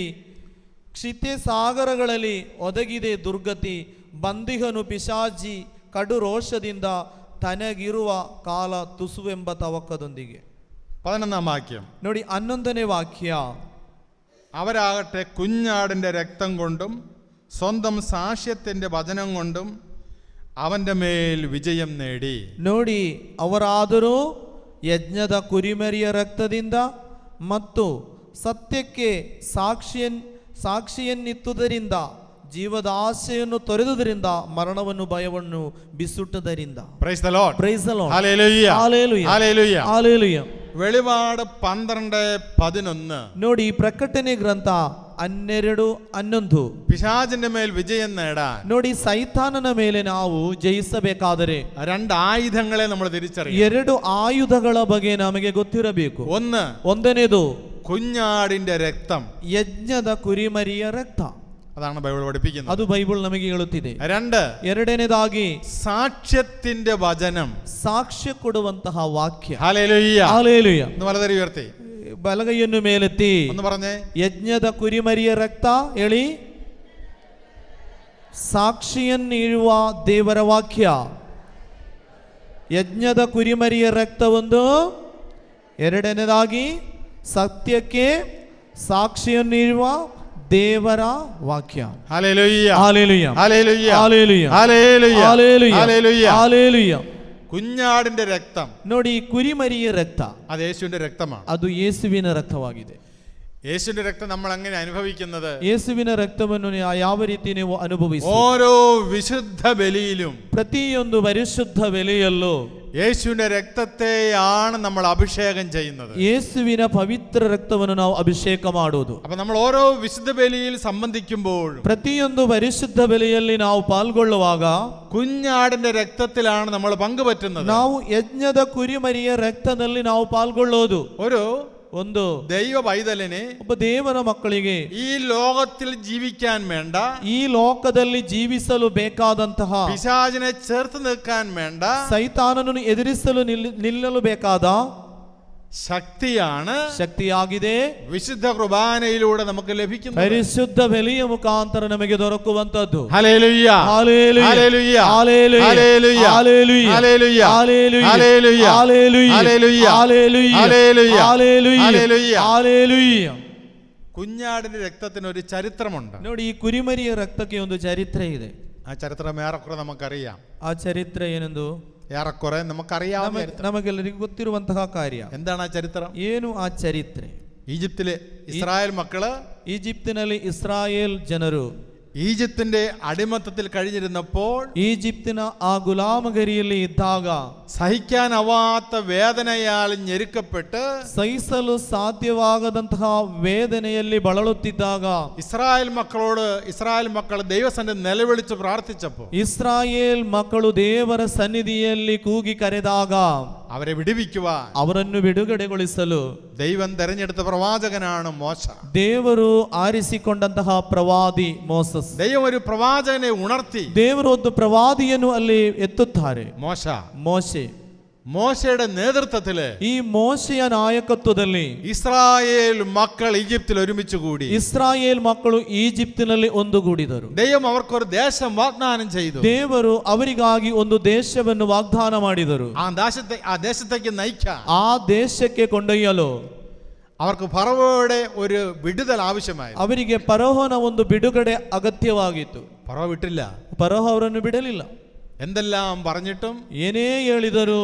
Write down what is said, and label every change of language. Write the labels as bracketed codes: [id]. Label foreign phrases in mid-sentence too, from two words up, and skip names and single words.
[kn] ಕ್ಷಿತೆ ಸಾಗರಗಳಲ್ಲಿ ಒದಗಿದೆ ದುರ್ಗತಿ. ಬಂದಿಗನು ಪಿಶಾಚಿ ಕಡು ರೋಷದಿಂದ ತನಗಿರುವ ಕಾಲ ತುಸುವೆಂಬ ತವಕದೊಂದಿಗೆ. [ml] 11ാം വാക്യം. [kn] ನೋಡಿ, 11ನೇ ವಾಕ್ಯ. [ml] അവരാകട്ടെ കുഞ്ഞാടിന്റെ രക്തം കൊണ്ടും സ്വന്തം സാക്ഷ്യത്തിന്റെ വചനം കൊണ്ടും അവന്റെ മേൽ വിജയം നേടി. [kn] ನೋಡಿ, ಅವರಾದರೂ ಯಜ್ಞದ ಕುರಿಮರಿಯ ರಕ್ತದಿಂದ ಮತ್ತು ಸತ್ಯಕ್ಕೆ ಸಾಕ್ಷಿಯನ್ನಿತ್ತುದರಿಂದ, ಜೀವದ ಆಶೆಯನ್ನು ತೊರೆದುದರಿಂದ, ಮರಣವನ್ನು ಭಯವನ್ನು ಬಿಸುಟ್ಟದರಿಂದ. [en] Praise the Lord. Praise the Lord. Hallelujah. Hallelujah. Hallelujah. Hallelujah. [ml] വെളിപാട് 12:11. [kn] ನೋಡಿ, ಪ್ರಕಟಣೆ ಗ್ರಂಥ 12:11. [ml] പിശാചിന്റെ മേൽ വിജയം നേടാൻ, [kn] ನೋಡಿ, ಸೈತಾನನ ಮೇಲೆ ನಾವು ಜಯಿಸಬೇಕಾದರೆ [ml] 2 ആയുധങ്ങളെ നമ്മൾ തിരിച്ചറിയണം. [kn] 2 ಆಯುಧಗಳ ಬಗ್ಗೆ ನಮಗೆ ಗೊತ್ತಿರಬೇಕು. ಒಂದನೇದು [ml] കുഞ്ഞാടിന്റെ രക്തം, [kn] ಯಜ್ಞದ ಕುರಿಮರಿಯ ರಕ್ತ. [ml] അതാണ് ബൈബിൾ പഠിപ്പിക്കുന്നത്. [kn] ಅದು ಬೈಬಲ್ ನಮಗೆ ಹೇಳುತ್ತಿದೆ. 2, ಎರಡನೇದಾಗಿ [ml] സാക്ഷ്യത്തിന്റെ വചനം, [kn] ಸಾಕ್ಷ್ಯ ಕೊಡುವಂತಹ ವಾಕ್ಯ. [ml] ഹല്ലേലൂയ. [kn] ಹಲ್ಲೆಲೂಯ. [ml] ഒന്ന് വലതുകൈ ഉയർത്തി [kn] ಬಲಗೈಯನ್ನು ಮೇಲೆತ್ತಿ [ml] ഒന്ന് പറഞ്ഞേ. [kn] ಯಜ್ಞದ ಕುರಿಮರಿಯ ರಕ್ತ ಹೇಳಿ. ಸಾಕ್ಷಿಯನ್ನಿರುವ ದೇವರ ವಾಕ್ಯ. ಯಜ್ಞದ ಕುರಿಮರಿಯ ರಕ್ತ ಒಂದು. ಎರಡನೇದಾಗಿ ಸತ್ಯಕ್ಕೆ ಸಾಕ್ಷಿಯನ್ನಿರುವ ದೇವರ ವಾಕ್ಯ. [ml] ഹല്ലേലൂയ. ഹല്ലേലൂയ. ഹല്ലേലൂയ. ഹല്ലേലൂയ. ഹല്ലേലൂയ. ഹല്ലേലൂയ. ഹല്ലേലൂയ. ഹല്ലേലൂയ. കുഞ്ഞാടിന്റെ രക്തം, [kn] ನೋಡಿ, ಕುರಿಮರಿಯ ರಕ್ತ [ml] അത് യേശുവിന്റെ രക്തമാണ്. [kn] ಅದು ಯೇಸುವಿನ ರಕ್ತವಾಗಿದೆ. [ml] യേശുവിന്റെ രക്തം നമ്മൾ എങ്ങനെ അനുഭവിക്കുന്നത്? [kn] ಯೇಸುವಿನ ರಕ್ತವನ್ನು ಯಾವ ರೀತಿ ನೀವು ಅನುಭವಿಸಿ, [ml] ഓരോ വിശുദ്ധ ബലിയിലും [kn] ಪ್ರತಿಯೊಂದು ಪರಿಶುದ್ಧ ಬೆಲೆಯಲ್ಲೂ [ml] യേശുവിന്റെ രക്തത്തെയാണ് നമ്മൾ അഭിഷേകം ചെയ്യുന്നത്. [kn] ಯೇಸುವಿನ ಪವಿತ್ರ ರಕ್ತವನ್ನು ನಾವು ಅಭಿಷೇಕ ಮಾಡುವುದು. [ml] അപ്പൊ നമ്മൾ ഓരോ വിശുദ്ധ ബലിയിൽ സംബന്ധിക്കുമ്പോൾ [kn] ಪ್ರತಿಯೊಂದು ಪರಿಶುದ್ಧ ಬೆಲೆಯಲ್ಲಿ ನಾವು ಪಾಲ್ಗೊಳ್ಳುವಾಗ [ml] കുഞ്ഞാടിന്റെ രക്തത്തിലാണ് നമ്മൾ പങ്കുപറ്റുന്നത്. [kn] ನಾವು ಯಜ್ಞದ ಕುರಿಮರಿಯ ರಕ್ತದಲ್ಲಿ ನಾವು ಪಾಲ್ಗೊಳ್ಳೋದು. ಒಂದು [ml] ദൈവ പൈതലിനെ [kn] ಒಬ್ಬ ದೇವರ ಮಕ್ಕಳಿಗೆ [ml] ഈ ലോകത്തിൽ ജീവിക്കാൻ വേണ്ട, [kn] ಈ ಲೋಕದಲ್ಲಿ ಜೀವಿಸಲು ಬೇಕಾದಂತಹ, [ml] പിശാചിനെ ചേർത്ത് നിൽക്കാൻ വേണ്ട, [kn] ಸೈತಾನನನ್ನು ಎದುರಿಸಲು ನಿಲ್ಲಲು ಬೇಕಾದ ಶಕ್ತಿಯಾಗಿದೆ [ml] വിശുദ്ധ കുർബാനയിലൂടെ നമുക്ക് ലഭിക്കുന്നത്. [kn] ಪರಿಶುದ್ಧ ಬೆಲೆಯ ಮುಖಾಂತರ ನಮಗೆ ದೊರಕುವಂತದ್ದು. [ml] ഹല്ലേലൂയ. ഹല്ലേലൂയ. ഹല്ലേലൂയ. ഹല്ലേലൂയ. ഹല്ലേലൂയ. ഹല്ലേലൂയ. ഹല്ലേലൂയ. ഹല്ലേലൂയ. ഹല്ലേലൂയ. ഹല്ലേലൂയ. ഹല്ലേലൂയ. ഹല്ലേലൂയ. ഹല്ലേലൂയ. ഹല്ലേലൂയ. ഹല്ലേലൂയ. കുഞ്ഞാടിന്റെ രക്തത്തിന് ഒരു ചരിത്രമുണ്ട്. [kn] ನೋಡಿ, ಈ ಕುರಿಮರಿಯ ರಕ್ತಕ್ಕೆ ಒಂದು ಚರಿತ್ರೆ ಇದೆ. [ml] ആ ചരിത്രം ഏറെക്കുറെ നമുക്കറിയാം. [kn] ಆ ಚರಿತ್ರೆ ಏನೆಂದು [ml] ഏറെക്കുറെ നമുക്കറിയാവുന്ന ചരിത്രം. [kn] ನಮಗೆಲ್ಲರಿಗೂ ಗೊತ್ತಿರುವಂತಹ ಕಾರ್ಯ. [ml] എന്താണ് ആ ചരിത്രം? [kn] ಏನು ಆ ಚರಿತ್ರೆ? [ml] ഈജിപ്തിലെ ഇസ്രായേൽ മക്കള് [kn] ಈಜಿಪ್ತಿನಲ್ಲಿ ಇಸ್ರಾಯೇಲ್ ಜನರು [ml] ഈജിപ്തിന്റെ അടിമത്തത്തിൽ കഴിഞ്ഞിരുന്നപ്പോൾ, [kn] ಈಜಿಪ್ತಿನ ಆ ಗುಲಾಮಗಿರಿಯಲ್ಲಿ ಇದ್ದಾಗ, [ml] സഹിക്കാനാവാത്ത വേദനയാൽ ഞെരുക്കപ്പെട്ട് [kn] ಸಹಿಸಲು ಸಾಧ್ಯವಾಗದಂತಹ ವೇದನೆಯಲ್ಲಿ ಬಳಲುತ್ತಿದ್ದಾಗ, [ml] ഇസ്രായേൽ മക്കൾ ദൈവസന്നിധിയിൽ നിലവിളിച്ച് പ്രാർത്ഥിച്ചപ്പോൾ, [kn] ಇಸ್ರಾಯೇಲ್ ಮಕ್ಕಳು ದೇವರ ಸನ್ನಿಧಿಯಲ್ಲಿ ಕೂಗಿ ಕರೆದಾಗ, [ml] അവരെ വിടുവിക്കുവാൻ, [kn] ಅವರನ್ನು ಬಿಡುಗಡೆಗೊಳಿಸಲು [ml] ദൈവം തെരഞ്ഞെടുത്ത പ്രവാചകനാണ് മോശ. [kn] ದೇವರು ಆರಿಸಿಕೊಂಡಂತಹ ಪ್ರವಾದಿ ಮೋಸಸ್. [ml] ദൈവം ഒരു പ്രവാചകനെ ഉണർത്തി. [kn] ದೇವರು ಒಂದು ಪ್ರವಾದಿಯನ್ನು ಅಲ್ಲಿ ಎತ್ತುತ್ತಾರೆ. ಮೋಶೆ. [ml] മോശയുടെ നേതൃത്വത്തില്, [kn] ಈ ಮೋಶೆಯ ನಾಯಕತ್ವದಲ್ಲಿ [ml] ഇസ്രായേൽ മക്കൾ ഈജിപ്തിൽ ഒരുമിച്ച് കൂടി. [kn] ಇಸ್ರಾಯೇಲ್ ಮಕ್ಕಳು ಈಜಿಪ್ತಿನಲ್ಲಿ ಒಂದುಗೂಡಿದರು. [ml] ദൈവം അവർക്കൊരു ദേശം വാഗ്ദാനം ചെയ്തു. [kn] ದೇವರು ಅವರಿಗಾಗಿ ಒಂದು ದೇಶವನ್ನು ವಾಗ್ದಾನ ಮಾಡಿದರು. [ml] ആ ദേശത്തേക്ക് നയിക്കാൻ, [kn] ಆ ದೇಶಕ್ಕೆ ಕೊಂಡೊಯ್ಯಲು [ml] അവർക്ക് ഫറവോയുടെ ഒരു വിടുതൽ ആവശ്യമായി. [kn] ಅವರಿಗೆ ಫರೋಹನ ಒಂದು ಬಿಡುಗಡೆ ಅಗತ್ಯವಾಗಿತ್ತು. [ml] ഫറവോ വിട്ടില്ല. [kn] ಫರೋಹ ಅವರನ್ನು ಬಿಡಲಿಲ್ಲ. [ml] എന്തെല്ലാം പറഞ്ഞിട്ടും, [kn] ಏನೇ ಹೇಳಿದರು,